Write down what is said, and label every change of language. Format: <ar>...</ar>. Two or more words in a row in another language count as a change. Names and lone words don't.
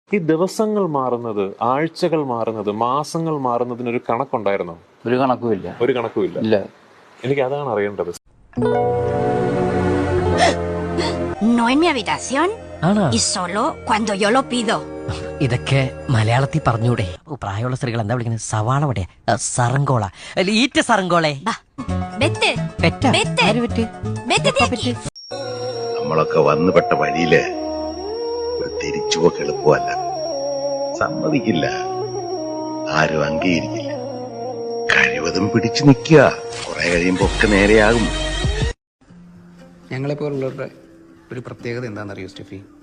<ml>ഈ ദിവസങ്ങൾ മാറുന്നത്, ആഴ്ചകൾ മാറുന്നത്, മാസങ്ങൾ മാറുന്നതിനൊരു കണക്കുണ്ടായിരുന്നോ? ഒരു കണക്കുമില്ല. ഒരു കണക്കുമില്ല. ഇല്ല. എനിക്ക് അതാണ് അറിയേണ്ടത്.</ml> <es>No en mi habitación y solo cuando yo lo pido.</es> <ml>ഇതൊക്കെ മലയാളത്തിൽ പറഞ്ഞൂടെ? പ്രായമുള്ള സ്ത്രീകൾ എന്താ വിളിക്കുന്നത്? സവാള വടയാ, സറങ്കോള, ഈറ്റ സറങ്കോളെ.</ml> <es>Vete,</es> <ml>പെറ്റാ?</ml> <es>Vete.</es> <ml>ആര് പെറ്റ്?</ml> <es>vete de aquí.</es> <ml>നമ്മളൊക്കെ വന്നുപെട്ട വഴിയില് ഒരു തിരിച്ചുപോക്ക് എളുപ്പമല്ല. സമ്മതിക്കില്ല, ആരും അംഗീകരിക്കില്ല. കഴിവതും പിടിച്ചു നിൽക്കുക. കുറെ കഴിയുമ്പോ ഒക്കെ നേരെയാകും. ഞങ്ങളെപ്പോലുള്ളവരുടെ ഒരു പ്രത്യേകത എന്താണെന്നറിയോ സ്റ്റെഫി?</ml>